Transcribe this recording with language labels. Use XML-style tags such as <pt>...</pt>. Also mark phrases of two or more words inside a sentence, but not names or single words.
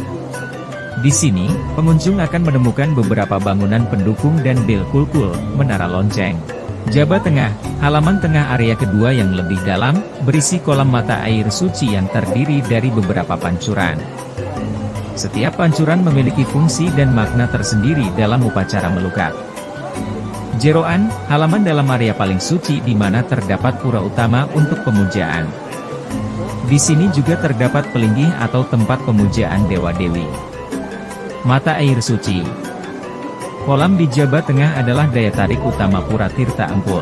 <id>Di sini, pengunjung akan menemukan beberapa bangunan pendukung dan bel kulkul, menara lonceng. Jaba Tengah, halaman tengah area kedua yang lebih dalam, berisi kolam mata air suci yang terdiri dari beberapa pancuran. Setiap pancuran memiliki fungsi dan makna tersendiri dalam upacara melukat. Jeroan, halaman dalam area paling suci di mana terdapat pura utama untuk pemujaan. Di sini juga terdapat pelinggih atau tempat pemujaan dewa-dewi. Mata air suci. Kolam di Jaba Tengah adalah daya tarik utama Pura Tirta Empul.</id>